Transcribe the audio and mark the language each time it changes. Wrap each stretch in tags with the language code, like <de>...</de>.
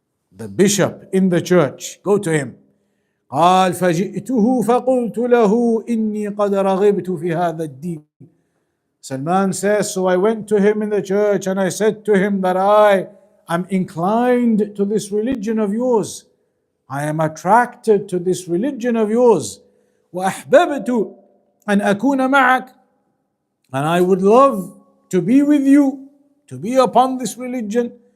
<en>The bishop in the church. Go to him.</en> <ar>قال فجئته فقلت له إني قد رغبت في هذا الدين.</ar> <en>Salman says, so I went to him in the church and I said to him that I am inclined to this religion of yours. I am attracted to this religion of yours.</en> <ar>وأحببت أن أكون معك.</ar> <en>And I would love to be with you, to be upon this religion.</en>